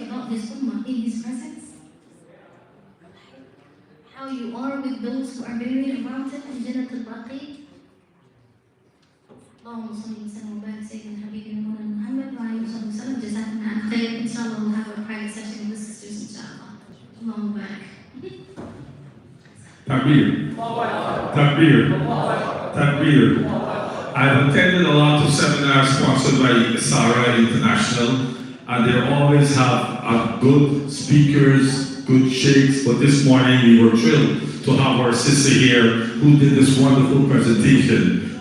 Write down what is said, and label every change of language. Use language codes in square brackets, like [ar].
[en] his ummah in his presence. How you are with those who are buried around him in Jannat al-Baqi. [ar] اللهم صل وسلم وبارك سيدنا حبيبنا مولانا محمد وعلى اله وصحبه وسلم. جزاكم عن خير. [en] ان شاء الله we'll have a private session with the sisters ان شاء الله. [ar] اللهم بارك. Takbir. Takbir. Takbir. [en] I've attended a lot of seminars sponsored by Sara International, and they always have good speakers, good sheikhs, but this morning we were thrilled to have our sister here who did this wonderful presentation.